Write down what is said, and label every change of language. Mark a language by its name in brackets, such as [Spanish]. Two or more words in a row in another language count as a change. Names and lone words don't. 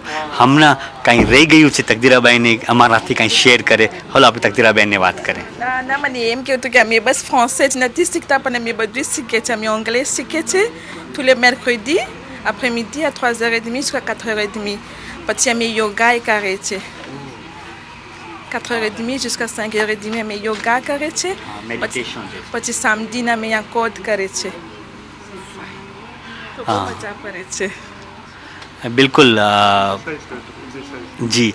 [Gujarati] હમણાં કાંઈ રહી ગયું છે તકદીરાબાઈને અમારાથી કાંઈ શેર કરે. હલો આપણે તકદીરાબહેનને વાત કરીએ. ના મને એમ કહેવું હતું કે અમે બસ ફ્રાન્સais જ નથી શીખતા પણ અમે બધું જ શીખીએ છીએ. અમે અંગ્રેજી શીખીએ છીએ [French] tous les mercredis après midi à 3h30 jusqu'à 4h30. [Gujarati] પછી અમે યોગા એ કરીએ છીએ 4h30 jusqu'à 5h30 અમે યોગા કરે છે. પછી સામદીના અમે અહીંયા કોડ કરે છે. તો બહુ મજા પડે છે. બિલકુલ જી.